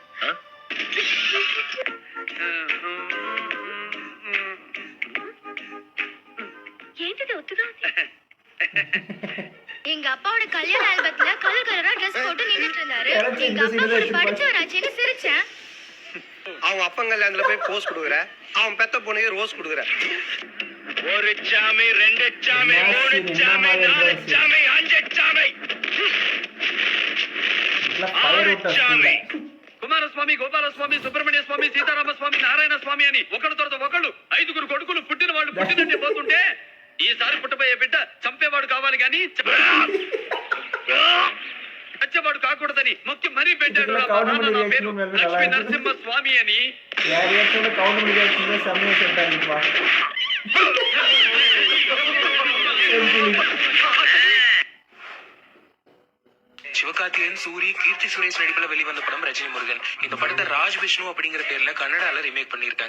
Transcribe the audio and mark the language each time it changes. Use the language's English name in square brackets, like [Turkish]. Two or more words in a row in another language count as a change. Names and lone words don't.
[Tamil] எங்க அப்பாவோட கல்யாண ஆல்பத்துல கலர் கலரா Dress போட்டு நின்னுட்டு இருந்தாரு. எங்க அப்பா படிச்சவராச்சேன்னு சிரிச்சேன். அவங்க அப்பங்கல்ல அதுல போய் போஸ் கொடுக்குற, அவன் பெத்த பொண்ணுக்கு ரோஸ் கொடுக்குற. ஒரு சாமி, ரெண்டு சாமி, மூணு சாமி, நாலு சாமி, அஞ்சு சாமி, [Telugu] ఆరు చామి. కుమారస్వామి, గోపాలస్వామి, సుబ్రహ్మణ్య స్వామి, సీతారామస్వామి, నారాయణ స్వామి అని ఒకళ్ళ తర్వాత ఒకళ్ళు 5గురు కొడుకులు పుట్టిన వాళ్ళు పుట్టినట్టే పోతుంటే ఈసారి పుట్టబోయే బిడ్డ చంపేవాడు కావాలి గాని చచ్చేవాడు కాకూడదని మొక్కి మరీ పెట్టాడు. నా పేరు లక్ష్మీ నరసింహ స్వామి అని. [Tamil] சிவகார்த்திகேயன், சூரி, கீர்த்தி சுரேஷ் நடிப்புல வெளிவந்த படம் ரஜினி முருகன். இந்த படத்தை ராஜ் விஷ்ணு அப்படிங்கிற பேர்ல கன்னடால ரீமேக் பண்ணிருக்காங்க.